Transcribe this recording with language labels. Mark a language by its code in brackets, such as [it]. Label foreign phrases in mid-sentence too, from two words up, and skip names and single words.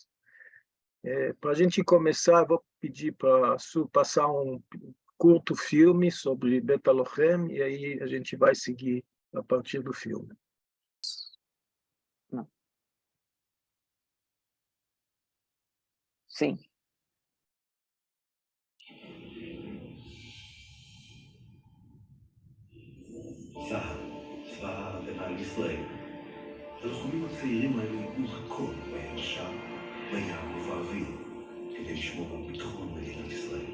[pt] Para a gente começar, vou pedir para a Su passar um curto filme sobre Beit Alohem e aí a gente vai seguir a partir do filme. Não. Sim. [he] צה"ל, צבא ההגנה לישראל. הלוחמים הצעירים האלה ייתנו הכל ביבשה, בים ובאוויר, כדי לשמור על ביטחון מדינת ישראל.